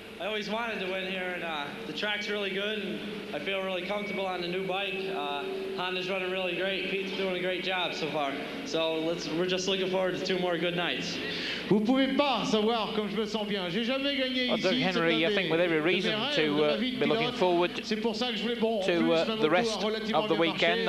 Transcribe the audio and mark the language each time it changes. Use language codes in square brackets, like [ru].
[en] I always wanted to win here, and the track's really good, and I feel really comfortable on the new bike. Honda's running really great. Pete's doing a great job so far. So we're just looking forward to 2 more good nights. [fr] Vous pouvez pas savoir comme je me sens bien. J'ai jamais gagné ici. [en] Doug Henry, I think, with every reason to be looking forward to the rest of the weekend.